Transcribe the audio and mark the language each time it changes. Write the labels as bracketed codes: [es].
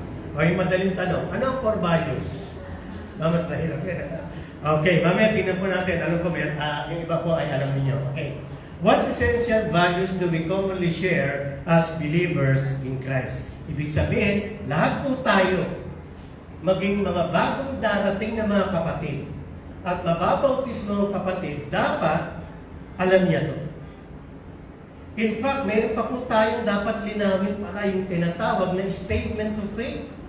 [tl] Okay, madaling tanong. Ano ang core values? Mas nahirap yan. Okay, mamaya tingnan po natin. Alam ko, yung iba po ay alam niyo. Okay. [en] What essential values do we commonly share as believers in Christ? [tl] Ibig sabihin, lahat po tayo, maging mga bagong darating na mga kapatid, at mababautis mga kapatid, dapat alam niya to. In fact, meron pa po tayong dapat linawin para yung tinatawag na statement of faith.